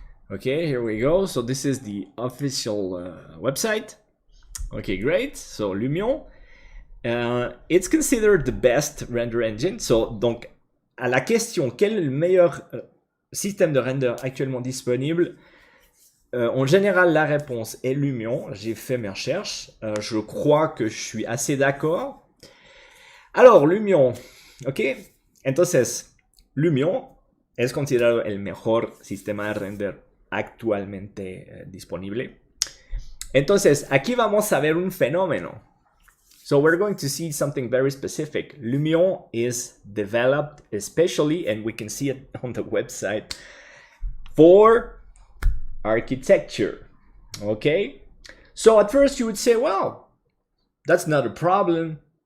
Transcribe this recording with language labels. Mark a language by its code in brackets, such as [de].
[en] Okay, here we go. So this is the official website. Okay, great. So Lumion, it's considered the best render engine. [fr] So donc à la question quel est le meilleur système de render actuellement disponible, en général la réponse est Lumion. J'ai fait mes recherches. Je crois que je suis assez d'accord. Alors Lumion, ok. [es] Entonces Lumion es considerado el mejor sistema de render actualmente disponible. Entonces, aquí vamos a ver un fenómeno. [en] So we're going to see something very specific. Lumion is developed especially, and we can see it on the website, for architecture. Okay? So at first you would say, well, that's not a problem.